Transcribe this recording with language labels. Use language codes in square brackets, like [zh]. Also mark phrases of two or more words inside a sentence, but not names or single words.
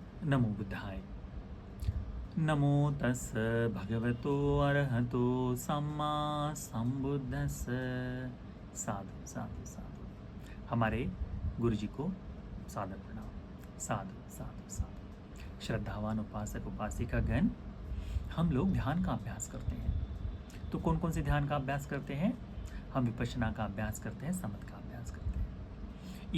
[pi] नमो बुद्धाय। नमो तस् भगवतो अरहतो सम्मा संबुद्धस्स। साधु साधु साधु। [hi] हमारे गुरु जी को सादर प्रणाम। [pi] साधु साधु साधु। [hi] श्रद्धावान उपासक उपासिका गण, हम लोग ध्यान का अभ्यास करते हैं। तो कौन कौन से ध्यान का अभ्यास करते हैं? हम विपश्यना का अभ्यास करते हैं, समथ का अभ्यास करते हैं।